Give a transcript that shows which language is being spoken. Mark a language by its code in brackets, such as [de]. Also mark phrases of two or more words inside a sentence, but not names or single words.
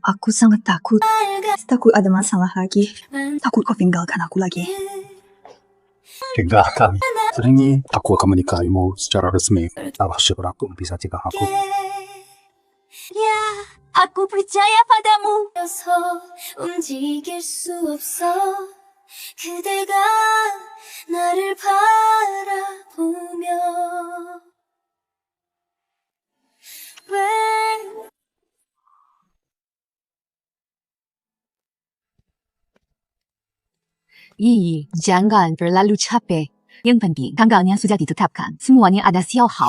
[id] Aku sangat takut. Takut ada masalah lagi. Takut kau tinggalkan aku lagi. Tinggalkan. Seringnya aku akan menikahimu secara resmi. Allah syukur bisa cegah aku. Ya, aku percaya padamu. [ko] 움직일 수 없어 그대가 나를 바라보며 [id] Jangan terlalu capek. Yang penting, tanggalnya sudah ditetapkan. Semuanya ada Xiaohao.